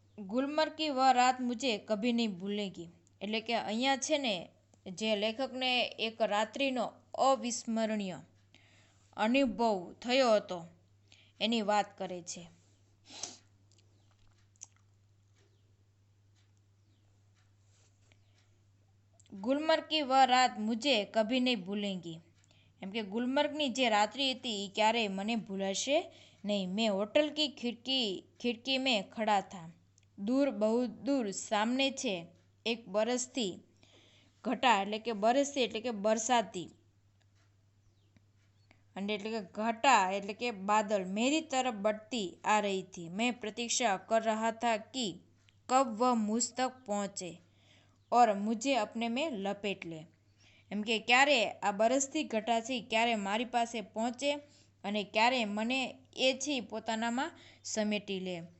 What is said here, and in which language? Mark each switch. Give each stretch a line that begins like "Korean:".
Hindi: गुलमर्ग की वह रात मुझे कभी नहीं भूलेगी
Gujarati: એટલે કે અહીંયા છે ને જે લેખકને એક રાત્રિનો અવિસ્મરણીય અનુભવ થયો હતો એની વાત કરે છે। ગુલમર્ગ
Hindi: की वह रात मुझे कभी नहीं भूलेगी
Gujarati: એમ કે ગુલમર્ગની જે રાત્રિ હતી એ ક્યારેય મને ભૂલાશે नहीं।
Hindi: मैं होटल की खिड़की में खड़ा था। दूर बहुत दूर सामने छे एक बरसती घटा
Gujarati: એટલે કે બરસતી એટલે કે બરસાતી અને એટલે કે
Hindi: घटा એટલે કે बादल मेरी तरफ बढ़ती आ रही थी। मैं प्रतीक्षा कर रहा था कि कब वह मुझ तक पहुँचे और मुझे अपने में लपेट ले
Gujarati: એમ કે ક્યારે આ બરસતી ઘટા છે ક્યારે મારી પાસે પહોંચે અને ક્યારે મને એ છે પોતાનામાં સમેટી લે।